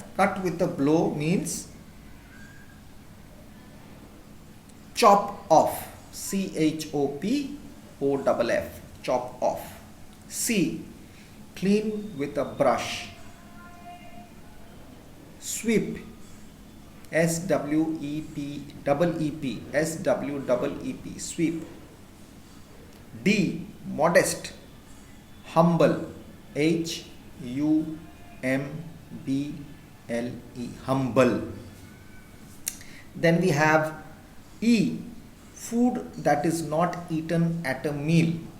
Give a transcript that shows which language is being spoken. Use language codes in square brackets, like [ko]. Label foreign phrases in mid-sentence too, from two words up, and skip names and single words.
[en] Cut with a blow means chop off. C-H-O-P-O-F-F. Chop off. C, clean with a brush. Sweep. S-W-E-P-E-E-P. S-W-E-E-P. Sweep. D, modest. Humble. H-U-M-B-L-E. Humble. Then we have E, food that is not eaten at a meal.